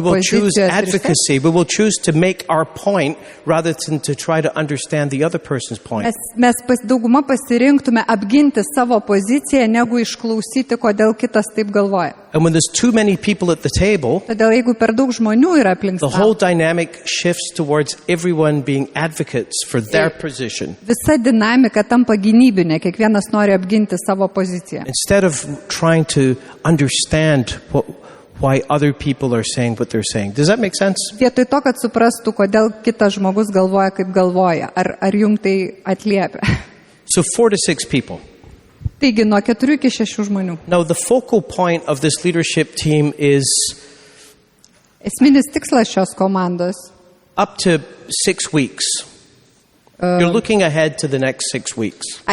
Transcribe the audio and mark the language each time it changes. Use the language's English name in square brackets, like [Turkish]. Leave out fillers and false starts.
[English] we will choose [Lithuanian] pozicijos, [English] advocacy. We will choose to make our point rather than to try to understand the other person's point. [Lithuanian] mes dauguma pasirinktume apginti savo poziciją, negu išklausyti, kodėl kitas taip galvoja. [English] And when there's too many people at the table, [Lithuanian] Todėl jeigu per daug žmonių yra aplink [English] the whole [Lithuanian] stalą, [English] dynamic shifts towards everyone being advocates for their position. [Lithuanian] visa dinamika tampa gynybinė, kiekvienas nori apginti savo poziciją. [English] Instead of trying to understand why other people are saying what they're saying. Does that make sense? [Lithuanian] Vietoj to, kad suprastų, kodėl kitas žmogus galvoja, kaip galvoja, ar jums tai atliepia. [English] So 4 to 6 people. [Lithuanian] Taigi, nuo 4 iki 6 žmonių. [English] Now the focal point of this leadership team is [Lithuanian] Esminis tikslas šios komandos [English] up to 6 weeks. You're looking ahead to the next 6 weeks.